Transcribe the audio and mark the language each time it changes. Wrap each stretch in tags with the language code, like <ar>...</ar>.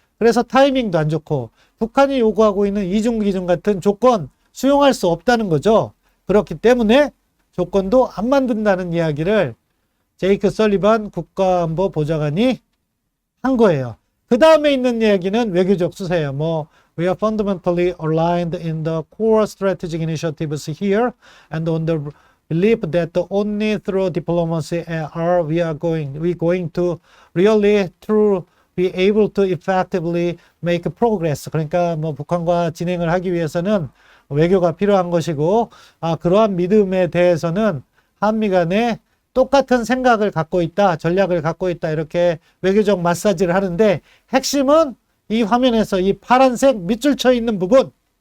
<ko>그래서 타이밍도 안 좋고 북한이 요구하고 있는 이중기준 같은 조건 수용할 수 없다는 거죠. 그렇기 때문에 조건도 안 만든다는 이야기를 제이크 설리반 국가안보보좌관이 한 거예요. 그 다음에 있는 이야기는 외교적 수사예요.</ko> <en>We are fundamentally aligned in the core strategic initiatives here and on the belief that only through diplomacy are we going to really be able to effectively make progress.</en> <ko>그러니까 북한과 진행을 하기 위해서는 외교가 필요한 것이고 그러한 믿음에 대해서는 한미 간에 똑같은 생각을 갖고 있다, 전략을 갖고 있다 이렇게 외교적 마사지를 하는데 핵심은 이 화면에서 이 파란색 밑줄 쳐 있는 부분.</ko>